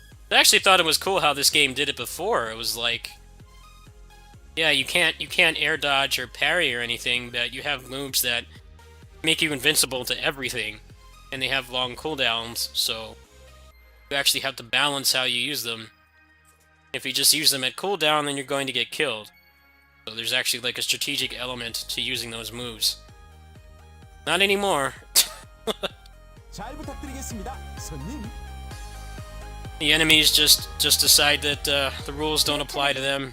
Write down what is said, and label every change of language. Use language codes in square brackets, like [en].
[en] I actually thought it was cool how this game did it before. It was like, yeah, you can't air dodge or parry or anything, but you have moves that make you invincible to everything, and they have long cooldowns, so you actually have to balance how you use them. If you just use them at cooldown, then you're going to get killed. So there's actually like a strategic element to using those moves. Not anymore. [ko] 잘 부탁드리겠습니다, 손님. [en] The enemies just decide that the rules don't apply to them.